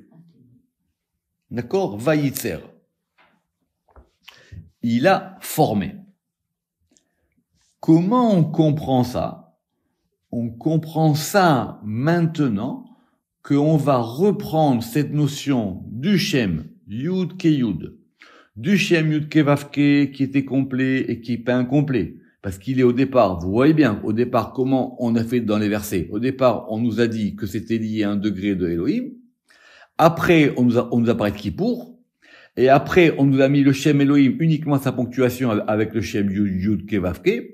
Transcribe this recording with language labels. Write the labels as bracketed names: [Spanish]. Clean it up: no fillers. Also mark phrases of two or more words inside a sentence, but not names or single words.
[French] D'accord? Vayitzer. Il a formé. Comment on comprend ça? On comprend ça maintenant qu'on va reprendre cette notion du [Hebrew] שם, יוד קה יוד, [French] du [Hebrew] שם יוד קה ואו קה [French] qui était complet et qui n'est pas incomplet. Parce qu'il est au départ, vous voyez bien, au départ, comment on a fait dans les versets. Au départ, on nous a dit que c'était lié à un degré de Elohim. Après, on nous a parlé de Kippour. Et après, on nous a mis le [Hebrew] שם אלהים [French] uniquement à sa ponctuation avec le [Hebrew] שם יוד קה ואו קה.